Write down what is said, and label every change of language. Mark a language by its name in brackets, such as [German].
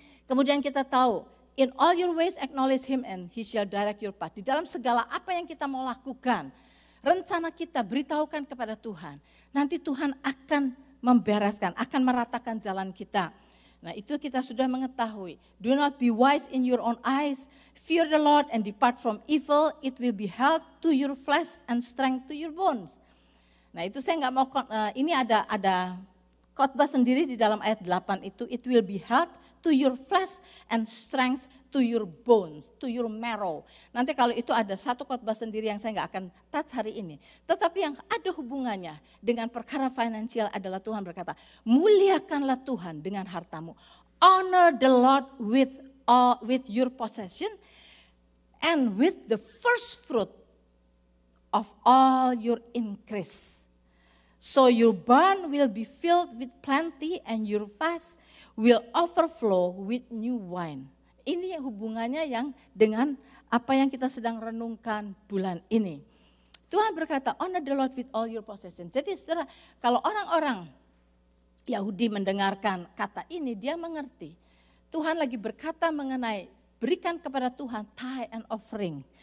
[Indonesian] Kemudian kita tahu, [English] in all your ways acknowledge Him and He shall direct your path. [Indonesian] Di dalam segala apa yang kita mau lakukan, rencana kita beritahukan kepada Tuhan. Nanti Tuhan akan membereskan, akan meratakan jalan kita. Nah, itu kita sudah mengetahui. [English] Do not be wise in your own eyes. Fear the Lord and depart from evil. It will be health to your flesh and strength to your bones. [Indonesian] Nah, itu saya nggak mau, ini ada khotbah sendiri di dalam ayat 8 itu. [English] It will be health to your flesh and strength to your bones, to your marrow. [Indonesian] Nanti kalau itu ada satu khotbah sendiri yang saya nggak akan touch hari ini. Tetapi yang ada hubungannya dengan perkara finansial adalah Tuhan berkata, muliakanlah Tuhan dengan hartamu. [English] Honor the Lord with your possession and with the first fruit of all your increase. So your barn will be filled with plenty and your vats will overflow with new wine. [Indonesian] Ini hubungannya yang dengan apa yang kita sedang renungkan bulan ini. Tuhan berkata, [English] honor the Lord with all your possession. [Indonesian] Jadi saudara, kalau orang-orang Yahudi mendengarkan kata ini, dia mengerti. Tuhan lagi berkata mengenai berikan kepada Tuhan [English] tithe and offering.